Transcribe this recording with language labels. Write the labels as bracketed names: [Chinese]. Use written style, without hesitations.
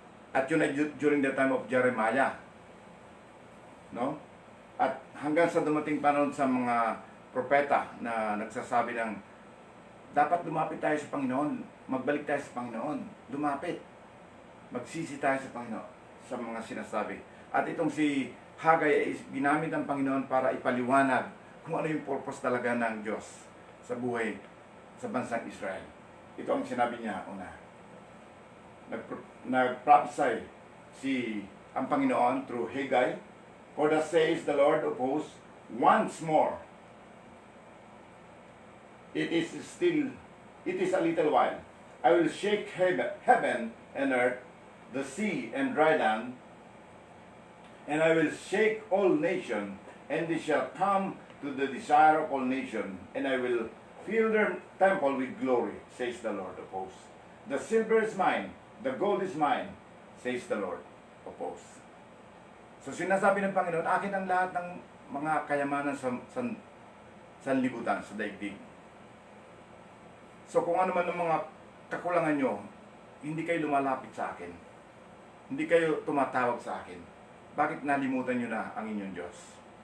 [Filipino] At yun ay [English] during the time of Jeremiah. [Filipino] No? At hanggang sa dumating panahon sa mga propeta na nagsasabi ng dapat lumapit tayo sa Panginoon, magbalik tayo sa Panginoon, lumapit, magsisi tayo sa Panginoon, sa mga sinasabi. At itong si Haggai ay ginamit ng Panginoon para ipaliwanag kung ano yung purpose talaga ng Diyos sa buhay sa bansang Israel. Ito ang sinabi niya una. Nag-prophesy ang Panginoon [English] through Haggai, for thus says the Lord of hosts, once more, it is a little while. I will shake heaven and earth, the sea and dry land, and I will shake all nations, and they shall come to the desire of all nations, and I will fill their temple with glory, says the Lord of hosts. The silver is mine, the gold is mine, says the Lord of hosts. [Filipino] So sinasabi ng Panginoon, akin ang lahat ng mga kayamanan sa sanlibutan, sa daigdig. So kung ano man ang mga kakulangan nyo, hindi kayo lumalapit sa akin. Hindi kayo tumatawag sa akin. Bakit nalimutan nyo na ang inyong Diyos?